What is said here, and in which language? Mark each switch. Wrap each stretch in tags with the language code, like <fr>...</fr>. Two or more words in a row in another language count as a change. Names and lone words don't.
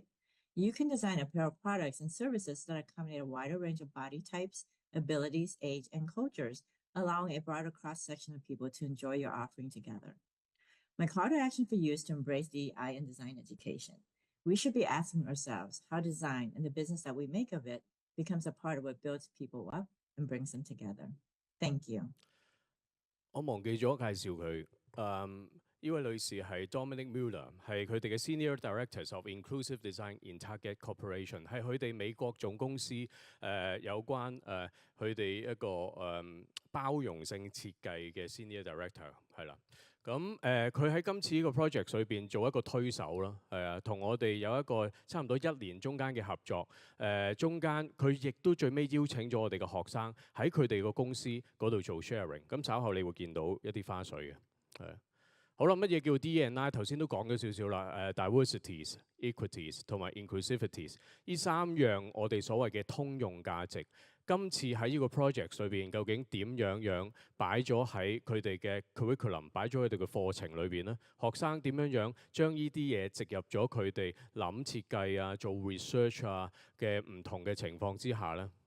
<en>You can design apparel products and services that accommodate a wider range of body types, abilities, age, and cultures, allowing a broader cross-section of people to enjoy your offering together. My call to action for you is to embrace DEI in design education. We should be asking ourselves how design and the business that we make of it becomes a part of what builds people up and brings them together. Thank you.</en> <yue>我忘記咗介紹佢。呢位女士係 Dominic Mueller， 係佢哋嘅</yue> <en>Senior Directors of Inclusive Design in Target Corporation，</en> <yue>係佢哋美國總公司有關佢哋一個包容性設計嘅</yue> <en>Senior Director</en> <yue>係啦。咁佢喺今次呢個 project 裏邊做一個推手啦，係啊，同我哋有一個差唔多1年中間嘅合作。中間佢亦都最尾邀請咗我哋嘅學生喺佢哋個公司嗰度做 sharing。咁稍後你會見到一啲花絮嘅，係。好啦，乜嘢叫 DE&I？ 頭先都講咗少少啦。</yue> <en>diversities、equities</en> <yue>同埋 inclusivities 呢3樣我哋所謂嘅通用價值。今次喺呢個 project 裏邊，究竟點樣擺咗喺佢哋嘅 curriculum， 擺咗佢哋嘅課程裏邊咧？學生點樣將呢啲嘢植入咗佢哋諗設計啊、做 research 啊嘅唔同嘅情況之下咧？</yue>